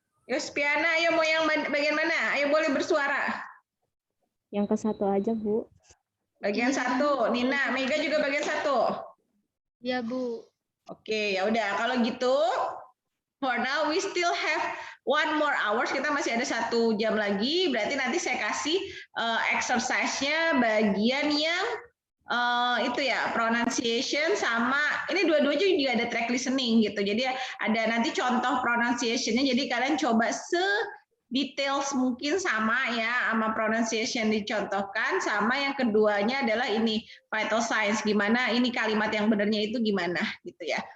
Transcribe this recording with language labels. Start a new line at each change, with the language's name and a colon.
Indonesian: Yuspiana, ayo mau yang bagian mana? Ayo boleh bersuara. Yang ke 1 aja, Bu. Bagian 1, Nina, Mega juga bagian 1. Ya, Bu. Oke, ya udah. Kalau gitu,
English: for now we still have 1 more hours.
Indonesian: Kita masih ada 1 jam lagi. Berarti nanti saya kasih exercise-nya bagian yang itu ya, pronunciation sama ini dua-duanya juga ada track listening gitu. Jadi ada nanti contoh pronunciation-nya. Jadi kalian coba details mungkin sama ya sama pronunciation dicontohkan, sama yang keduanya adalah ini vital signs, gimana ini kalimat yang benernya itu gimana gitu ya.